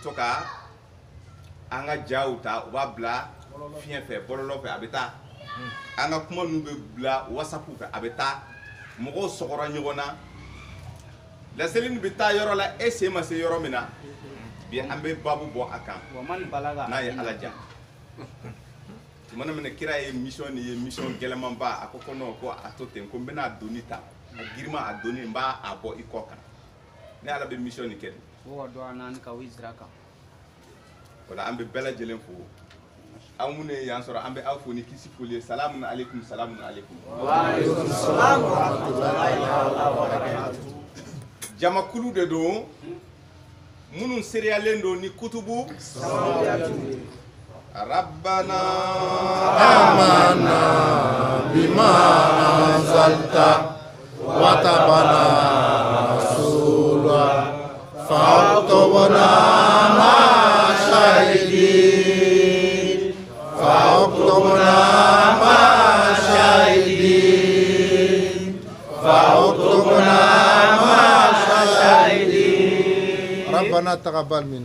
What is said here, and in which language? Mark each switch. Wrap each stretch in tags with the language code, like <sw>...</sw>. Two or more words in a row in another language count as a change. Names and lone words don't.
<bm>to ka an ka jaw ta u b'a bila fiɲɛ fɛ bɔlɔlɔ fɛ a bɛ taa an ka kuma ninnu bɛ bila whatsapp fɛ a bɛ taa mɔgɔw sɔgɔra ɲɔgɔn na laseli nin bɛ taa yɔrɔ la e sen ma se yɔrɔ min na bi an bɛ babu bɔ a kan n'a ye ala ja tumana min kira ye mission ni ye mission gɛlɛmanba a ko non ko a to ten ko n bɛna a doni ta a girima a doni n b'a a bɔ i kɔ kan ne ala bɛ mission nin kɛ wala an bɛ bɛɛ lajɛlen fo aw minnu ye yan sɔrɔ an bɛ aw fo ni kisi foli ye</bm> <ar>سلام عليكم سلام عليكم وعليكم السلام ورحمة الله وبركاته</ar> <bm>jamakulu de don minnu seriyalen don ni kutubu rabbana</bm> <ar>آمنا بما أنزلت واتبعنا الرسول فاكتبنا ربنا تقبل منا</ar>